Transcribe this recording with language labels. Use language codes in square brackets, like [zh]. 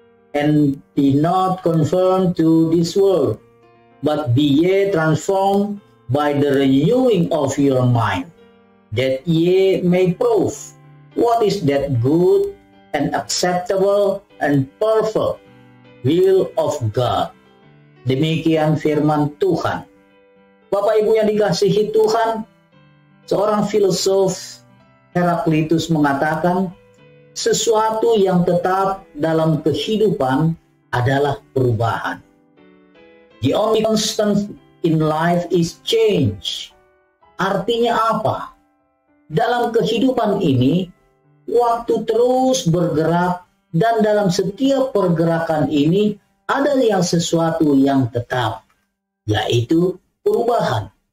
[en] And be not conformed to this world, but be ye transformed by the renewing of your mind, that ye may prove what is that good and acceptable and perfect will of God. [id] Demikian firman Tuhan. Bapak Ibu yang dikasihi Tuhan, seorang filosof Heraklitus mengatakan, sesuatu yang tetap dalam kehidupan adalah perubahan. [en] The only constant in life is change. [id] Artinya apa? Dalam kehidupan ini, waktu terus bergerak, dan dalam setiap pergerakan ini ada yang sesuatu yang tetap, yaitu perubahan.